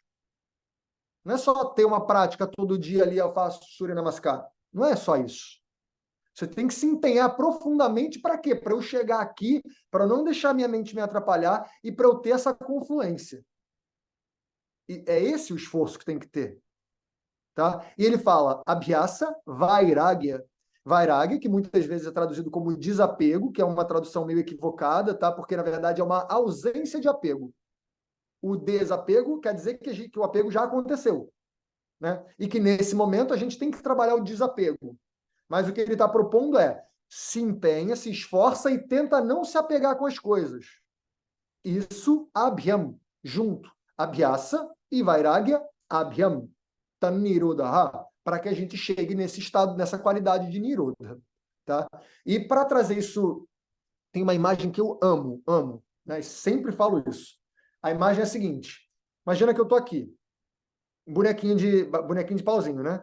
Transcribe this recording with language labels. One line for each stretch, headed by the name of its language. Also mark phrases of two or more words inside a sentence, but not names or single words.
Portuguese: Não é só ter uma prática todo dia ali, eu faço Surya Namaskar. Não é só isso. Você tem que se empenhar profundamente para quê? Para eu chegar aqui, para não deixar minha mente me atrapalhar e para eu ter essa confluência. E é esse o esforço que tem que ter. Tá? E ele fala
Sanskrit: अभ्यास, वैराग्य.
Portuguese: Vairagya, que muitas vezes é traduzido como desapego, que é uma tradução meio equivocada, tá? Porque na verdade é uma ausência de apego. O desapego quer dizer que o apego já aconteceu, né? E que nesse momento a gente tem que trabalhar o desapego. Mas o que ele está propondo é se empenha, se esforça e tenta não se apegar com as coisas. Isso, abhyam, junto. Abhyasa e vairagya, abhyam. Nirodha, para que a gente chegue nesse estado, nessa qualidade de Nirodha. Tá? E para trazer isso, tem uma imagem que eu amo, né? Sempre falo isso. A imagem é a seguinte: imagina que eu estou aqui, bonequinho de pauzinho, né?